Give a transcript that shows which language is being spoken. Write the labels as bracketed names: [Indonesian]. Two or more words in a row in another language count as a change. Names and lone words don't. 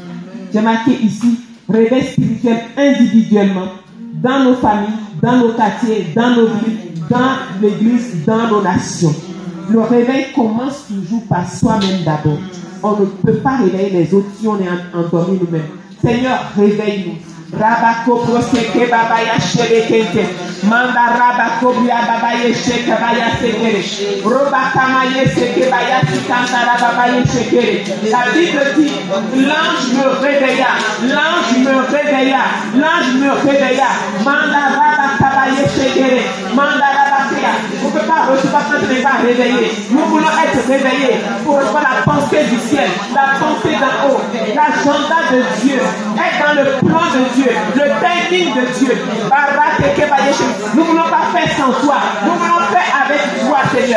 [French] J'ai marqué ici, réveil spirituel individuellement, dans nos familles, dans nos quartiers, dans nos villes, dans l'église, dans nos nations. Le réveil commence toujours par soi-même d'abord. On ne peut pas réveiller les autres si on est endormi nous-mêmes. Seigneur, réveille-nous. Rabako proseke babaya shebekente manda rabako bia babaya sheke baya sekere robaka maye seke baya sikanta rabaya shekere. La Bible dit l'ange me réveilla, l'ange me réveilla, l'ange me réveilla manda rabaka baya shekere manda rabaka. On ne peut pas recevoir quand on n'est pas réveillé. Nous voulons être réveillés pour recevoir la pensée du ciel, la pensée d'en haut, l'agenda de Dieu, être dans le plan de Dieu, le timing de Dieu. Nous ne voulons pas faire sans toi, nous voulons faire avec toi, Seigneur.